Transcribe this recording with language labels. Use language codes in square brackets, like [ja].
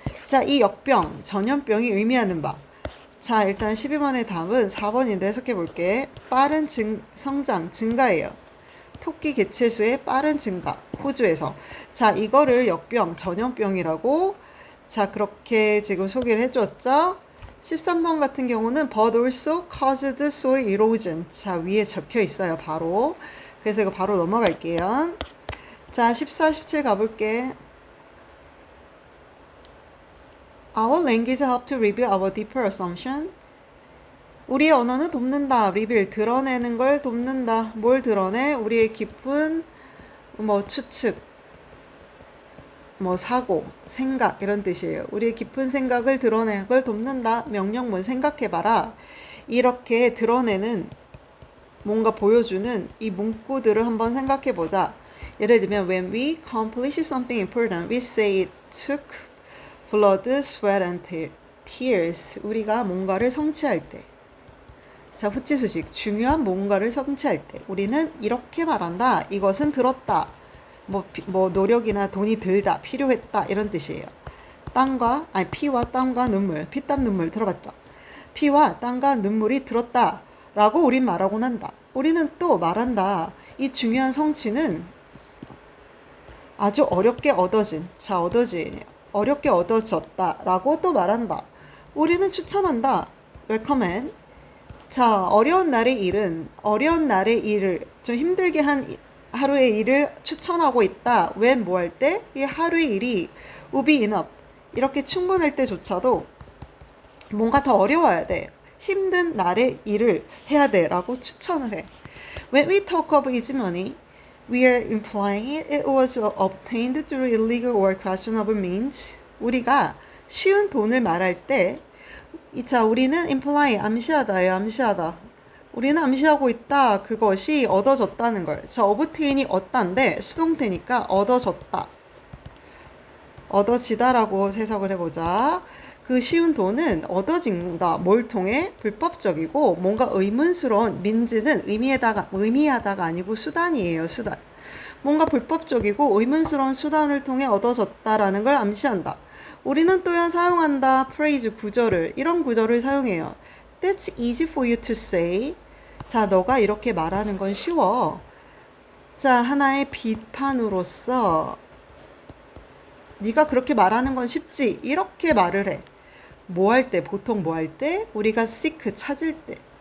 [ko] 자, 이 역병, 전염병이 의미하는 바. 자, 일단 12번의 답은 4번인데 해석해 볼게. 빠른 성장, 증가예요. 토끼 개체수의 빠른 증가, 호주에서. 자, 이거를 역병, 전염병이라고, 자, 그렇게 지금 소개를 해줬죠. 13번 같은 경우는 [en] but also caused soil erosion. [ko] 자, 위에 적혀 있어요, 바로. 그래서 이거 바로 넘어갈게요. 자, 14, 17 가볼게. [en] Our language help to reveal our deeper assumption. [ko] 우리의 언어는 돕는다. reveal, 드러내는 걸 돕는다. 뭘 드러내? 우리의 깊은 추측, 사고, 생각 이런 뜻이에요. 우리의 깊은 생각을 드러내는 걸 돕는다. 명령문 생각해봐라. 이렇게 드러내는, 뭔가 보여주는 이 문구들을 한번 생각해보자. 예를 들면 [en] when we accomplish something important, we say it took blood, sweat and tears. [ko] 우리가 뭔가를 성취할 때. 자, 후치수식. 중요한 뭔가를 성취할 때 우리는 이렇게 말한다. 이것은 들었다. 노력이나 돈이 들다, 필요했다 이런 뜻이에요. 피와 땀과 눈물, 피땀 눈물 들어봤죠? 피와 땀과 눈물이 들었다 라고 우린 말하곤 한다. 우리는 또 말한다. 이 중요한 성취는 아주 어렵게 얻어진, 어렵게 얻어졌다 라고 또 말한다. 우리는 추천한다. recommend. 자, 어려운 날의 일을 좀 힘들게 한 하루의 일을 추천하고 있다. when 뭐 할 때? 이 하루의 일이 [en] would be enough. [ko] 이렇게 충분할 때조차도 뭔가 더 어려워야 돼. 힘든 날의 일을 해야 돼. 라고 추천을 해. [en] When we talk of hegemony, we are implying it was obtained through illegal or questionable means. [ko] 우리가 쉬운 돈을 말할 때, 우리는 imply, 암시하다예요. 암시하다. 우리는 암시하고 있다. 그것이 얻어졌다는 걸. 자, obtain이 얻다인데 수동태니까 얻어졌다. 얻어지다라고 해석을 해보자. 그 쉬운 돈은 얻어진다. 뭘 통해? 불법적이고 뭔가 의문스러운, 민지는 의미하다가 아니고 수단이에요. 수단. 뭔가 불법적이고 의문스러운 수단을 통해 얻어졌다라는 걸 암시한다. 우리는 또한 사용한다. phrase 구절을. 이런 구절을 사용해요. [en] That's easy for you to say. [ko] 자, 너가 이렇게 말하는 건 쉬워. 자, 하나의 비판으로서 네가 그렇게 말하는 건 쉽지. 이렇게 말을 해. 뭐 할 때? 보통 뭐 할 때? 우리가 seek, 찾을 때.